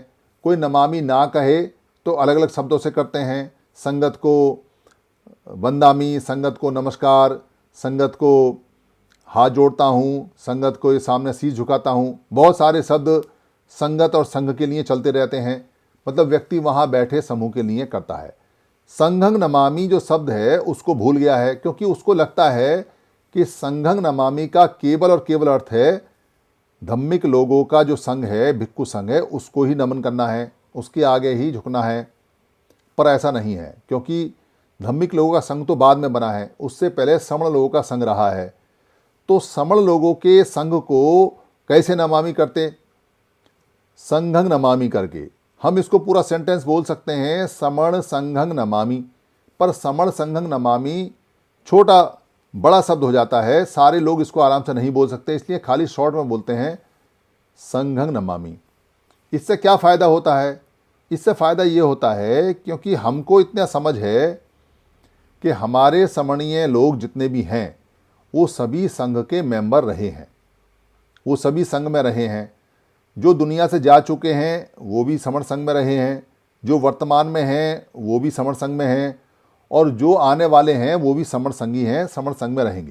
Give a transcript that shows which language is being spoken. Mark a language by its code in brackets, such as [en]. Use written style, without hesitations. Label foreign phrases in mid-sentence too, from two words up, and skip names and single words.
[hi] कोई नमामि ना कहे तो अलग अलग शब्दों से करते हैं, संगत को वंदामि, संगत को नमस्कार, संगत को हाथ जोड़ता हूँ, संगत को सामने शीश झुकाता हूँ। बहुत सारे शब्द संगत और संघ के लिए चलते रहते हैं, मतलब व्यक्ति वहाँ बैठे समूह के लिए करता है। [pi] संघं नमामि [hi] जो शब्द है उसको भूल गया है, क्योंकि उसको लगता है कि [pi] संघं नमामि [hi] का केवल और केवल अर्थ है धम्मिक लोगों का जो संघ है, भिक्खु संघ है, उसको ही नमन करना है, उसके आगे ही झुकना है। पर ऐसा नहीं है, क्योंकि धम्मिक लोगों का संघ तो बाद में बना है, उससे पहले श्रमण लोगों का संघ रहा है। तो श्रमण लोगों के संघ को कैसे नमामि करते? [pi] संघं नमामि [hi] करके। हम इसको पूरा सेंटेंस बोल सकते हैं [pi] समण संघं नमामि, [hi] पर [pi] समण संघं नमामि [hi] छोटा बड़ा शब्द हो जाता है, सारे लोग इसको आराम से नहीं बोल सकते, इसलिए खाली शॉर्ट में बोलते हैं [pi] संघं नमामि। [hi] इससे क्या फ़ायदा होता है? इससे फ़ायदा ये होता है क्योंकि हमको इतना समझ है कि हमारे समणीय लोग जितने भी हैं वो सभी संघ के मेंबर रहे हैं, वो सभी संघ में रहे हैं। जो दुनिया से जा चुके हैं वो भी समण संघ में रहे हैं, जो वर्तमान में हैं वो भी समण संघ में हैं, और जो आने वाले हैं वो भी समण संघी हैं, समण संघ में रहेंगे।